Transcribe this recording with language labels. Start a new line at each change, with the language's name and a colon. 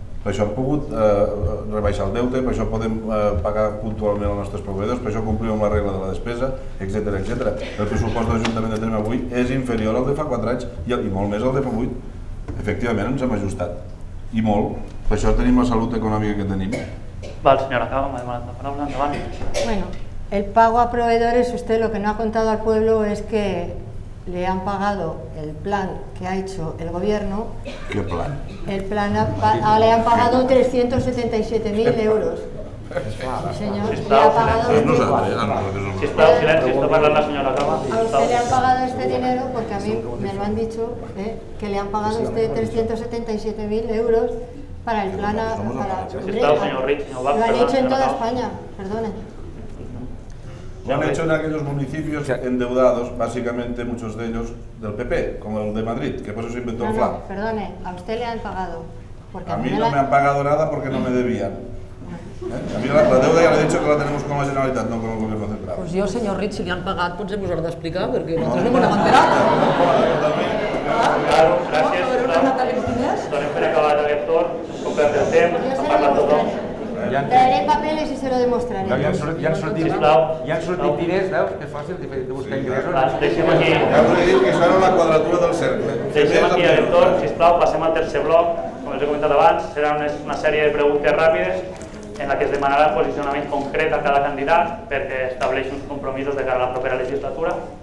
Catalan: Per això hem pogut rebaixar el deute, per això podem pagar puntualment els nostres proveïdors, per això complim amb la regla de la despesa, etc. El pressupost de l'Ajuntament de Tremp avui és inferior al de fa 4 anys i molt més al de fa 8. Efectivament ens hem ajustat, i molt. Per això tenim la salut econòmica que tenim. Val, senyora Cava, m'ha demanat la paraula, endavant.
Spanish: Bueno, el pago a proveedores, usted lo que no ha contado al pueblo es que le han pagado el plan que ha hecho el gobierno. ¿Qué plan? El plan le han pagado 377.000 euros. Sí, señor, le ha pagado.
Catalan: Sisplau, silenci, està parlant la senyora Cava.
Spanish: A usted le han pagado este dinero porque a mí me lo han dicho, que le han pagado usted 377.000 euros para el plan.
Catalan: Sisplau,
Spanish: señor Rich, señor Bach. Lo han hecho en toda España, perdone. Lo han hecho en aquellos municipios endeudados, básicamente muchos de ellos del PP, como el de Madrid, que por eso se inventó el FLA. Perdone, a usted le han pagado. A mí no me han pagado nada porque no me debían. A mí la deuda ya le he dicho que la tenemos con la Generalitat, no con el gobierno central.
Catalan: Pues jo, senyor Rit, si li han pagat, potser us ho he d'explicar, perquè nosaltres no m'ho hem enterat. Gràcies, sisplau. Donem per acabat aquest torn, complert el temps, ha parlat tothom.
Spanish: Traeré papeles y se lo demostraré.
Catalan: Ja han sortit diners, veus? Que és fàcil de buscar ingressos. Deixem aquí. Ja us he dit que això era la quadratura del cercle. Deixem aquí aquest torn, sisplau, passem al tercer bloc. Com els he comentat abans, serà una sèrie de preguntes ràpides en la que es demanarà posicionament concret a cada candidat perquè estableixi uns compromisos de cara a la propera legislatura.